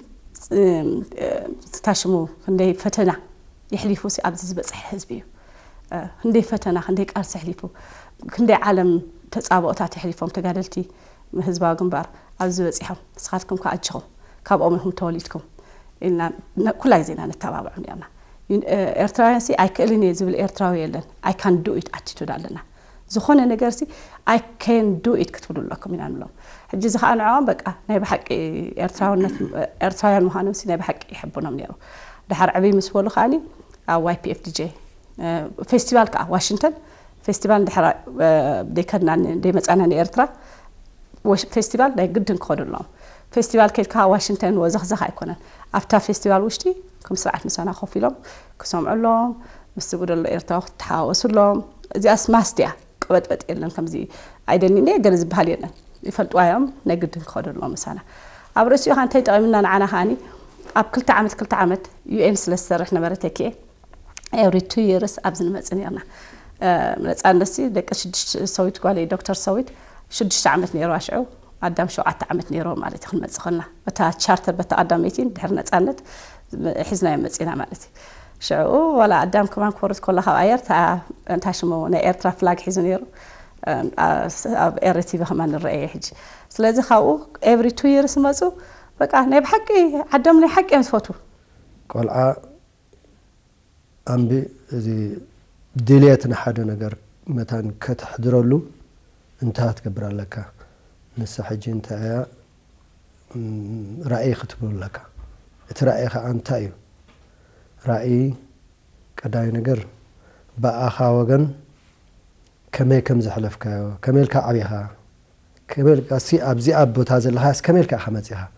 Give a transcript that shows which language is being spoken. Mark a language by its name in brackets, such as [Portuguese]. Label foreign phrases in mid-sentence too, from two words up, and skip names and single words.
[Tigrinya] ታሽሙ ክንደይ ፈተና ይሕሊፉ ሲ ኣብዚ ዝበፅሕ ህዝቢ እዩ ክንደይ ፈተና ክንደይ ቃልሲ ይሕሊፉ ክንደይ ዓለም ተጻብኦታት ይሕሊፎም ተጋደልቲ ህዝባዊ ግንባር ኣብዚ በፂሖም ንስኻትኩም ከኣጅኹም ካብኦም ኢኹም ተወሊድኩም ኢልና ኩላ ግዜና ነተባብዑ ነርና ኤርትራውያን ሲ ኣይክእልን እየ ዝብል ኤርትራዊ የለን [English] I can do it attitude [Tigrinya] ኣለና ዝኾነ ነገር ሲ [English] I can do it [Tigrinya] ክትብሉ ኣለኩም ኢና ንብሎም ሕጂ ዝኸኣንዖም በቃ ናይ ብሓቂ ኤርትራውያን ምዃኖም ሲ ናይ ብሓቂ ይሕብኖም ነይሩ ድሓር ዕብይ ምስ በሉ ከኣኒ ኣብ YPFDJ ፌስቲቫል ከዓ ዋሽንግተን ፌስቲቫል ድሕራ ደይከድና ደይመፃና ንኤርትራ ፌስቲቫል ናይ ግድን ክኸዱሎም ፌስቲቫል ከይድካ ዋሽንግተን ወዘኽዘኽ ኣይኮነን ኣብታ ፌስቲቫል ውሽጢ ከም ስርዓት ምሳና ኮፍ ኢሎም ክሰምዑሎም ምስ ዝጉደሎ ኤርትራ ክትሓዋወሱሎም እዚኣስ ማስትያ ቅበጥበጥ የለን ከምዚ ኣይደሊኒ ገለ ዝበሃል የለን ይፈልጥዋዮም ናይ ግድን ክኸዱሎም ምሳና ኣብ ርእሲኡ ኻ እንታይ ጠቒምና ንዓና ኸኣኒ ኣብ 2 ዓመት UN ስለ ዝሰርሕ ነበረ Tekie [English] every 2 years [Tigrinya] ኣብ ዝንመፅእ ነርና ነፃነሲ ደቂ 6 ሰዊት ጓለ ዶክተር ሰዊት 6 ዓመት ነይሩ ኣሽዑ ኣዳም 7 ዓመት ነይሩ ማለት ክንመጽእ ኸልና በታ ቻርተር በታ ኣዳሜቲን ድሕር ነፃነት ሒዝና መጽና ማለት ሽዑ ወላ ኣዳም ከማን ኮርት ኮላ ካብ ኣየር ታሽሞ ናይ ኤርትራ ፍላግ ሒዙ ነይሩ ኣብ Eri-TV ከማን ንረአየ ሕጂ ስለዚ ካብኡ [English] every 2 years [Tigrinya] መጹ በቃ ናይ ብሓቂ ዓዳም ናይ ሓቂ መስፈቱ ቆልዓ ኣምቢ እዚ ድልየት ንሓደ ነገር መታን ከተሕድረሉ እንታይ ትገብር ኣለካ ንሳ ሕጂ እንታይ ራእይ ክትብሉ ኣለካ እቲ ራእይ ከዓ እንታይ እዩ ራእይ ቀዳይ ነገር በአኻ ወገን ከመይ ከም ዘሕለፍካዮ ከመይልካ ዓቢኻ ከመይልካ ኣብዚ ቦታ ዘለኻስ ከመይልካ ኸመጽኻ